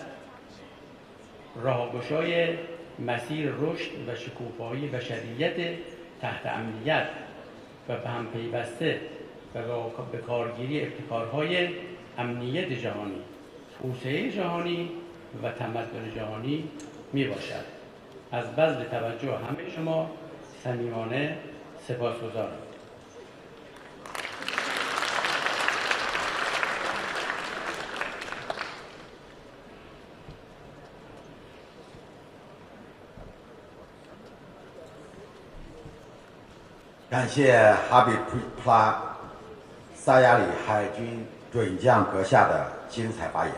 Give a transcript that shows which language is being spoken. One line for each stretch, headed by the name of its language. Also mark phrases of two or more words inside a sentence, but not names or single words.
Persian: راهگشای مسیر رشد و شکوفایی بشریت تحت امنیت و به هم پیوسته و به کارگیری ابتکارهای امنیت جهانی، توسعه جهانی و تمدن جهانی می باشد. از بذل توجه همه شما صمیمانه سپاسگزارم.
Chinese: 感谢哈比普拉萨亚里海军准将阁下的精彩发言。